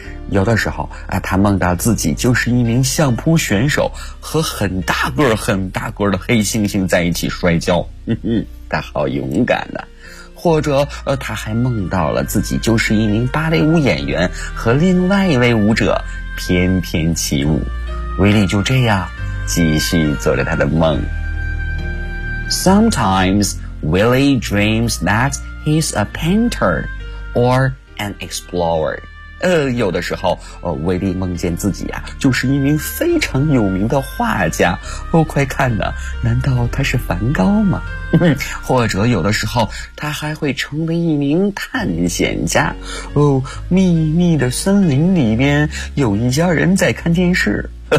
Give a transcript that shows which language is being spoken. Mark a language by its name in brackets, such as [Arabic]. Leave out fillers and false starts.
[Chinese] 有的时候啊，他梦到自己就是一名相扑选手，和很大个儿很大个儿的黑猩猩在一起摔跤。他好勇敢的。或者他还梦到了自己就是一名芭蕾舞演员，和另外一位舞者翩翩起舞。 Willy就这样继续做着他的梦。 [English] Sometimes Willy dreams that he's a painter or an explorer. [Chinese] 有的时候威利梦见自己啊就是一名非常有名的画家。哦，快看呢，难道他是梵高吗？或者有的时候他还会成为一名探险家。哦，秘密的森林里面有一家人在看电视。